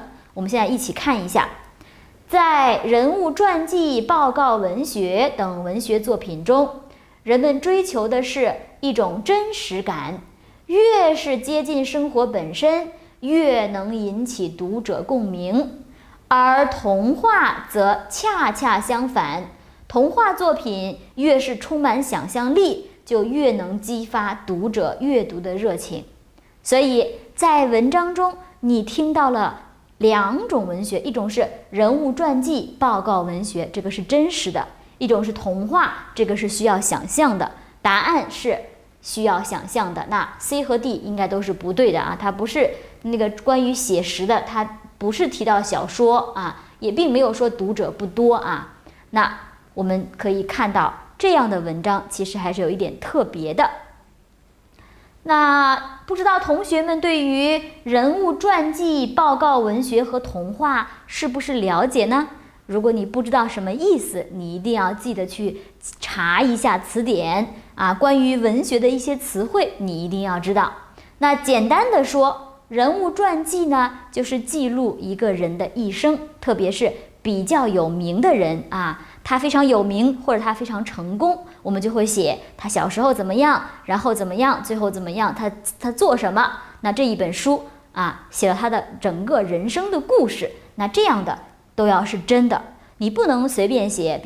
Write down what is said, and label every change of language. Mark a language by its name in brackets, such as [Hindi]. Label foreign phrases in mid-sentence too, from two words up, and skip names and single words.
[Chinese] 我們現在一起看一下，在人物傳記、報告文學等文學作品中，人們追求的是一種真實感，越是接近生活本身，越能引起讀者共鳴。而童話則恰恰相反，童話作品越是充滿想象力，就越能激發讀者閱讀的熱情。所以在文章中你听到了两種文学，一种是人物传记、报告文学，这个是真实的；一种是童话，这个是需要想象的。答案是需要想象的。那 C 和 D 应该都是不对的它不是那個關於寫實的，它不是提到小說也並沒有說讀者不多那我們可以看到這樣的文章其實還是有一點特別的。那不知道同學們對於人物傳記、報告文學和童話是不是了解呢？如果你不知道什麼意思，你一定要記得去查一下詞典關於文學的一些詞彙你一定要知道。那簡單的說，人物傳記呢，就是記錄一個人的一生，特別是比較有名的人他非常有名或者他非常成功，我們就會寫他小時候怎麼樣，然後怎麼樣，最後怎麼樣，他做什麼。那這一本書寫了他的整個人生的故事，那這樣的都要是真的，你不能隨便寫。